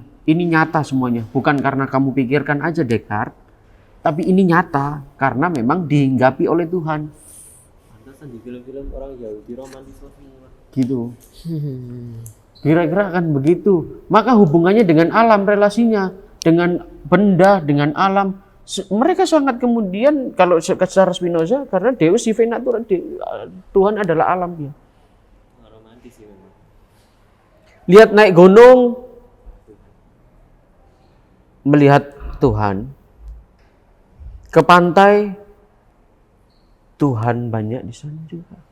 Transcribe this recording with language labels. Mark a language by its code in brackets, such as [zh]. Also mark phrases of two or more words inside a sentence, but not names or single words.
[id] Ini nyata semuanya, bukan karena kamu pikirkan aja Descartes, tapi ini nyata karena memang dihinggapi oleh Tuhan. Pantesan di film-film orang Yahudi romantisme semua. Gitu. Kira-kira akan begitu. Maka hubungannya dengan alam, relasinya dengan benda, dengan alam, mereka sangat kemudian kalau secara Spinoza karena [la] Deus sive natura, [id] Tuhan adalah alam dia. Romantis sih memang. Lihat naik gunung, melihat Tuhan. Ke pantai, Tuhan banyak di sana juga.